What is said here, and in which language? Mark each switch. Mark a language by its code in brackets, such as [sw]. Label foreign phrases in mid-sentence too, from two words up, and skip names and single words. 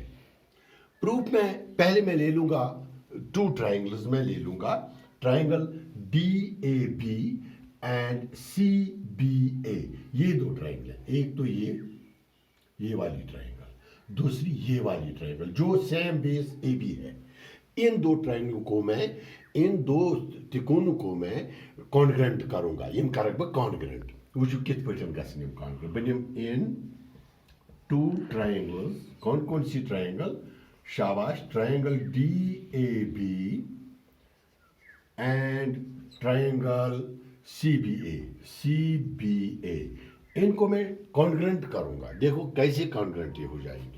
[hi] प्रूफ में पहले मैं ले लूंगा 2 ट्राइंगल्स में ले लूंगा, [en] triangle DAB and CBA. [hi] ये 2 ट्राइंगल है, एक तो ये वाली ट्राइंगल, दूसरी ये वाली ट्राइंगल जो [en] same base AB [hi] है। इन 2 ट्राइंगलों को मैं, इन 2 त्रिकोणों को मैं कॉन्ग्रेंट करूंगा। [ks] इन करक बह कॉन्ग्रेंट। वुचु कित पटन गसन यम कॉन्ग्रेंट बनिम [hi] इन 2 ट्राइंगल्स। कौन कौन सी ट्राइंगल? शाबाश, [en] triangle DAB and triangle CBA. [hi] इनको मैं कॉन्ग्रेंट करूंगा। देखो कैसे कॉन्ग्रेंट ये हो जाएंगी।